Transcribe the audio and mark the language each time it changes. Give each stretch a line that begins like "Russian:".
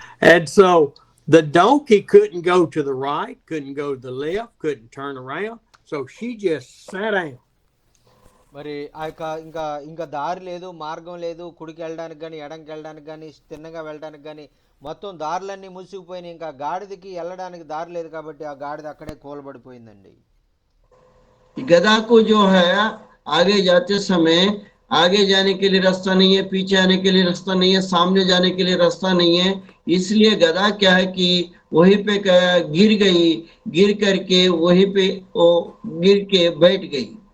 English: And so the donkey couldn't go to the right, couldn't go to the left, couldn't turn around, so she just sat down.
Telugu: మరి ఆ యొక్క ఇంకా దారి లేదు, మార్గం లేదు, కుడికి వెళ్ళడానికి కానీ ఎడంకి వెళ్ళడానికి కానీ తిన్నగా వెళ్ళడానికి కానీ మొత్తం దారులన్నీ మూసుకుపోయినాయి. ఇంకా గాడిదకి వెళ్ళడానికి దారి లేదు కాబట్టి ఆ గాడిద అక్కడే కూలబడిపోయిందండి.
Hindi: गधा को जो है आगे जाते समय आगे जाने के लिए रास्ता नहीं है, पीछे आने के लिए रास्ता नहीं है, सामने जाने के लिए रास्ता नहीं है। इसलिए गधा क्या है कि वहीं पे गिर गई, गिर करके वहीं पे वो गिर के बैठ गई।